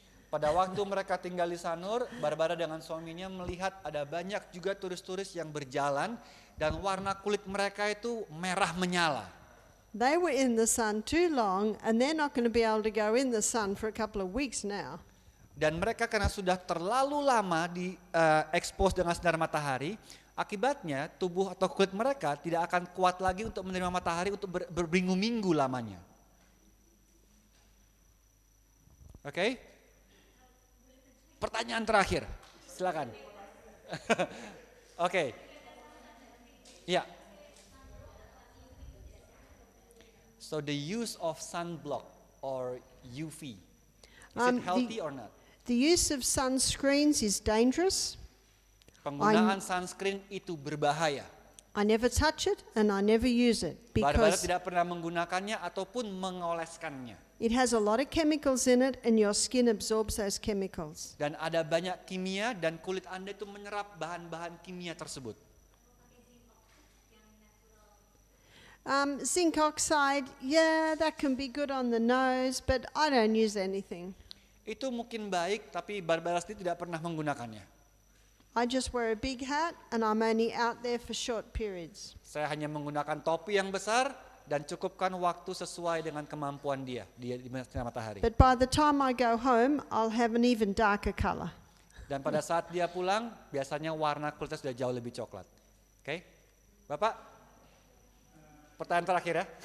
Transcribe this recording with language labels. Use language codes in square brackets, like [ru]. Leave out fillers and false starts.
[id] Pada waktu mereka tinggal di Sanur, Barbara dengan suaminya melihat ada banyak juga turis-turis yang berjalan dan warna kulit mereka itu merah menyala. [en] They were in the sun too long and they're not going to be able to go in the sun for a couple of weeks now. [id] Dan mereka karena sudah terlalu lama di expose dengan sinar matahari, akibatnya tubuh atau kulit mereka tidak akan kuat lagi untuk menerima matahari untuk berminggu-minggu lamanya. Oke? Pertanyaan terakhir, silakan. Oke. Ya. [en] So the use of sunblock or UV, is it healthy or not? The use of sunscreens is dangerous. [id] Penggunaan sunscreen itu berbahaya. [en] I never touch it and I never use it [id] Barbara [en] because [id] tidak pernah menggunakannya ataupun mengoleskannya. [en] it has a lot of chemicals in it and your skin absorbs those chemicals. [id] Dan ada banyak kimia dan kulit Anda itu menyerap bahan-bahan kimia tersebut. [en] Zinc oxide, yeah, that can be good on the nose, but I don't use anything. [id] Itu mungkin baik, tapi Barbara sendiri tidak pernah menggunakannya. [en] I just wear a big hat and I'm only out there for short periods. [id] Saya hanya menggunakan topi yang besar dan cukupkan waktu sesuai dengan kemampuan dia di sinar matahari. [en] But by the time I go home, I'll have an even darker color. [id] Dan pada saat dia pulang, biasanya warna kulitnya sudah jauh lebih coklat. Oke? Bapak, pertanyaan terakhir ya.